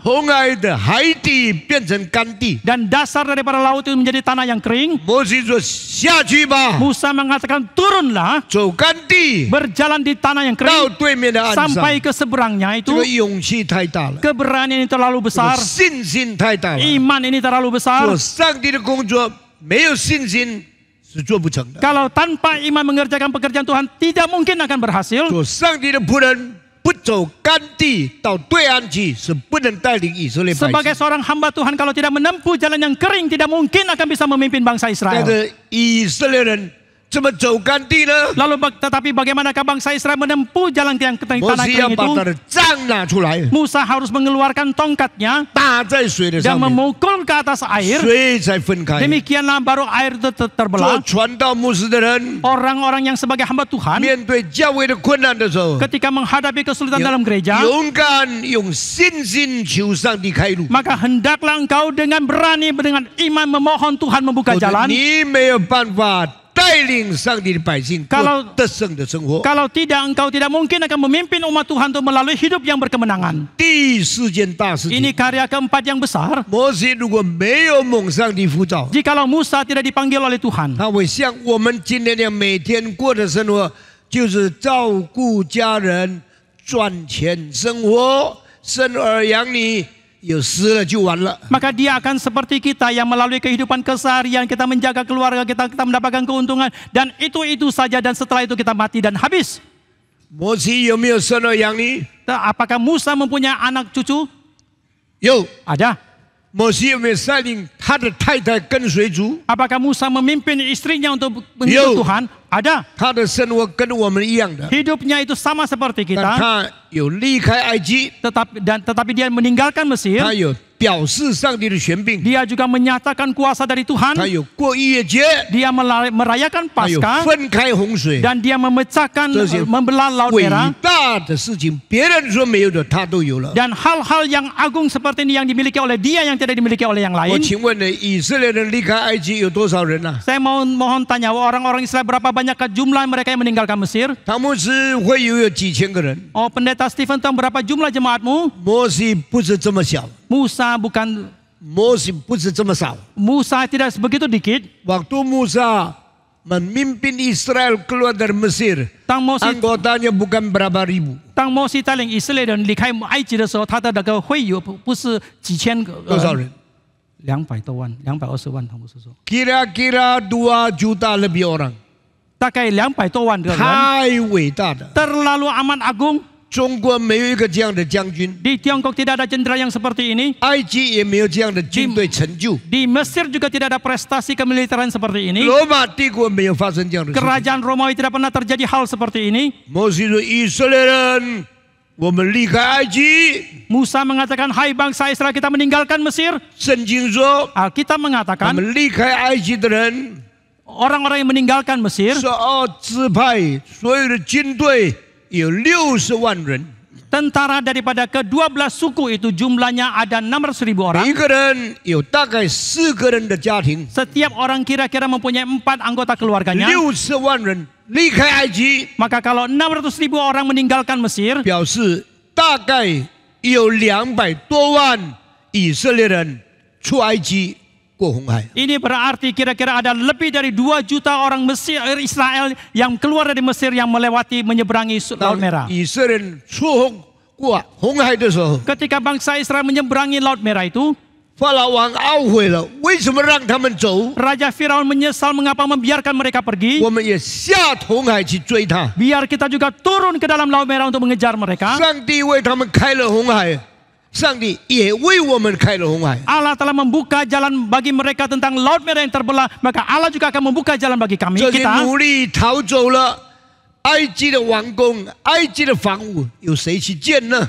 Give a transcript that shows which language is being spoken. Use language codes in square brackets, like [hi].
[zh] 红海的海底变成干地。 [id] Dan dasar daripada laut itu menjadi tanah yang kering. [zh] 摩西说：“下去吧， [id] Musa mengatakan turunlah, [zh] 走干地， [id] berjalan di tanah yang [zh] 到 [id] kering [zh] 对面的岸上。 [id] sampai ke seberangnya [zh] 这 [id] itu. [zh] 个勇气太大了， [id] Keberanian ini terlalu [zh] 这个 [id] besar, [zh] 信心太大了。 [id] iman ini terlalu besar. [zh] 做上帝的工作，没有信心是做不成的。 [id] Kalau tanpa iman mengerjakan pekerjaan Tuhan, tidak mungkin akan berhasil. [zh] 做上帝的仆人，不走干地到对岸去，是不能带领以色列百 [id] Sebagai [zh] 姓。 [id] seorang hamba Tuhan, kalau tidak menempuh jalan yang kering, tidak mungkin akan bisa memimpin bangsa Israel. [zh] 是以色列人怎么走干地呢？ [id] Lalu tetapi bagaimanakah bangsa Israel menempuh jalan yang [zh] 摩 [id] tanah [zh] 西要 [id] kering [zh] 把 [id] itu? [zh] 他的杖拿出来， [id] Musa harus mengeluarkan tongkatnya [zh] 打在水的 [id] dan [zh] 上面， [id] memukul ke atas air. [zh] 水才分开。 [id] Demikianlah baru air itu [zh] 做 [id] terbelah. [zh] 传道牧师的人， [id] Orang-orang yang sebagai hamba Tuhan [zh] 面对教会的困难的时候， [id] ketika menghadapi kesulitan dalam gereja, [zh] 勇敢用信心求上帝开路。 [id] maka hendaklah engkau dengan berani, dengan iman memohon Tuhan membuka [zh] 否则 [id] jalan. [zh] 你没有办法带领上帝的百姓过 [id] Kalau- [zh] 得胜的生活。 [id] Kalau tidak, engkau tidak mungkin akan memimpin umat Tuhan untuk melalui hidup yang berkemenangan. [zh] 第4件大事情， [id] Ini karya keempat yang besar. [zh] 摩西如果没有蒙上帝呼召， [id] Jikalau Musa tidak dipanggil oleh Tuhan, [zh] 他会像我们今天的每天过的生活，就是照顾家人、赚钱生活、生儿养女，有死了就完了。 [id] maka dia akan seperti kita yang melalui kehidupan keseharian, kita menjaga keluarga kita, kita mendapatkan keuntungan, dan itu saja, dan setelah itu kita mati dan habis. [zh] 摩西有没有生儿养女？ [id] Apakah Musa mempunyai anak cucu? [zh] 有。 [id] Ada. [zh] 摩西有没有率领他的太太跟随主？ [id] Apakah Musa memimpin istrinya untuk Yo. mengikut Tuhan? Ada. [zh] 他的生活跟我们一样的， [id] Hidupnya itu sama seperti [zh] 但 [id] kita, [zh] 他有离开埃及， [id] tetapi dia meninggalkan Mesir. [zh] 他有表示上帝的权柄， [id] Dia juga menyatakan kuasa dari [zh] 他 [id] Tuhan. [zh] 有过逾越节， [id] Dia merayakan [zh] 他有 [id] Paskah [zh] 分开洪水， [id] dan dia memecahkan, [zh] 这些 [id] membelah laut [zh] 伟 [id] merah. [zh] 大的事情，别人说没有的，他都有了。 [id] Dan hal-hal yang agung seperti ini yang dimiliki oleh dia yang tidak dimiliki oleh yang [zh] 我 [id] lain. [zh] 请问呢，以色列人离开埃及有多少人呢、 [id] Saya mohon tanya, orang-orang Israel berapa banyakkah jumlah mereka yang meninggalkan Mesir? [zh] 他们是会有几千个人。 [id] Oh, pendeta Stephen tahu berapa jumlah jemaatmu? [zh] 摩西不是这么小， [id] Musa bukan, 摩西不是这么少。 Musa tidak sebegitu dikit. Waktu Musa memimpin Israel keluar dari Mesir, Tang Mose anggotanya bukan berapa ribu. [zh] 当摩西带领以色列人离开埃及的时候，他的那个会友不是几千个，多少人？ 200多万，220万，他不是说， [id] Kira-kira 2 juta lebih orang. [zh] 大概200多万个人，太伟大了！ [id] terlalu amat agung. [zh] 中国没有一个这样的将军， [id] Di Tiongkok tidak ada jenderal yang seperti ini. [zh] 埃及也没有这样的军队成就， [id] Di Mesir juga tidak ada prestasi kemiliteran seperti ini. [zh] 罗马帝国没有发生这样的事情。 [id] Kerajaan Romawi tidak pernah terjadi hal seperti ini. [zh] 摩西说：“以色列人，我们离开埃及。 [id] Musa mengatakan, hai bangsa Israel, kita meninggalkan Mesir. [zh] 圣经说， [id] Alkitab [zh] 他 [id] mengatakan [zh] 们离开埃及的人， [id] orang-orang yang meninggalkan Mesir [zh] 12支派所有的军队有60万人， [id] tentara daripada ke-12 suku itu jumlahnya ada 600.000 orang. [zh] 每个人有大概4个人的家庭， [id] Setiap orang kira-kira mempunyai 4 anggota keluarganya. [zh] 60万人离开埃及， [id] Maka kalau 600.000 orang meninggalkan Mesir, [zh] 表示大概有200多万以色列人出埃及过红海。 [id] ini berarti kira-kira ada lebih dari 2 juta orang Mesir Israel yang keluar dari Mesir yang melewati menyeberangi Laut [zh] 当 [id] Merah. [zh] 以色列人过红海的时候， [id] Ketika bangsa Israel menyeberangi Laut Merah itu, [zh] 法老王懊悔了，为什么让他们走？ [id] Raja Firaun menyesal mengapa membiarkan mereka pergi. [zh] 我们也下红海去追他。 [id] Biar kita juga turun ke dalam Laut Merah untuk mengejar mereka. [zh] 上帝为他们开了红海，上帝也为我们开了红海。 [id] Allah telah membuka jalan bagi mereka tentang Laut Merah yang terbelah, maka Allah juga akan membuka jalan bagi kami. [zh] 这些 [id] Kita [zh] 奴隶逃走了，埃及的王宫、埃及的房屋有谁去建呢？